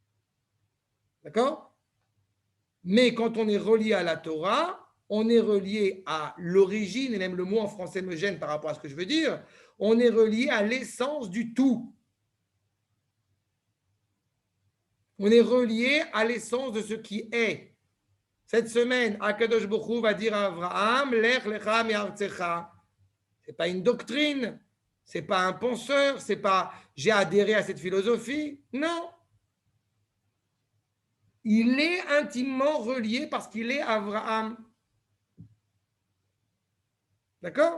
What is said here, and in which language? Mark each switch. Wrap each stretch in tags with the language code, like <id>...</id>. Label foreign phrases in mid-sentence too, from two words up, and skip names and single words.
<fr>Mais quand on est relié à la Torah, on est relié à l'origine, et même le mot en français me gêne par rapport à ce que je veux dire, on est relié à l'essence du tout. On est relié à l'essence de ce qui est. Cette semaine,</fr> <he>הקדוש ברוך הוא</he> <fr>va dire à Abraham,</fr> <he>לך לך מארצך.</he> <fr>Ce n'est pas une doctrine, ce n'est pas un penseur, c'est pas j'ai adhéré à cette philosophie. Non. Il est intimement relié parce qu'il est Abraham. D'accord?</fr>